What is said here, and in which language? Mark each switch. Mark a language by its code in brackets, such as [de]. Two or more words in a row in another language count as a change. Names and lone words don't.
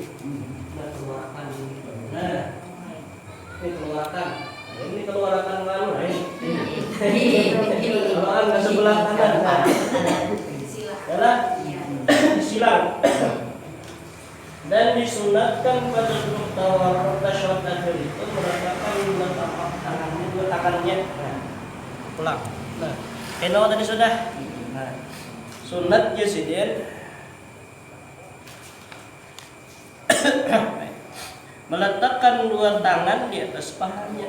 [bjn] Nah, keluarkan ini. Nah, ini keluarkan. Ini keluarkan lalu, keluarkan ke sebelah kanan. Adalah disilang. Dan disunatkan pada duduk tawarruk tasyahud akhir itu meletakkan tangannya. Pulang. Nah, kena tadi sudah. Nah, sunatnya sidin meletakkan dua tangan di atas pahanya.